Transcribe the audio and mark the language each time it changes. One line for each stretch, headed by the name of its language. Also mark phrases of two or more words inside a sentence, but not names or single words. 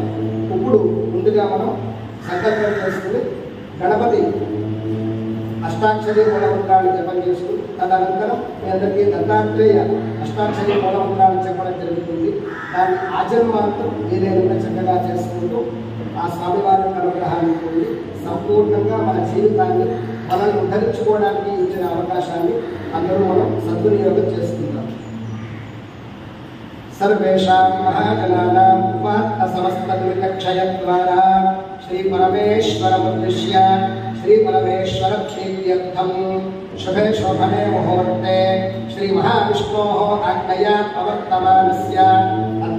Telugu: ఇప్పుడు ముందుగా మనం సంకల్పం చేసుకుని గణపతి అష్టాక్షరి మూలమంత్రాన్ని జపం చేసుకుని తదనంతరం మీ అందరికీ దత్తాత్రేయ అష్టాక్షరి మూలమంత్రాన్ని చెప్పడం జరుగుతుంది. దాన్ని ఆచరణమాత్రం ఏదైనా చక్కగా చేసుకుంటూ ఆ స్వామివారి అనుగ్రహాన్ని పొంది సంపూర్ణంగా మన జీవితాన్ని మనల్ని ఉద్ధరించుకోవడానికి ఇచ్చిన అవకాశాన్ని అందరూ మనం సద్వినియోగం చేసుకుంటాం.
Sanskrit: सर्वेषां महाजनानां उपात्त समस्तदुरितक्षयद्वारा श्री परमेश्वरमुद्दिश्य श्री परमेश्वर प्रीत्यर्थं शुभे शोभने मुहूर्ते श्री महाविष्णोः आज्ञया प्रवर्तमानस्य अद्य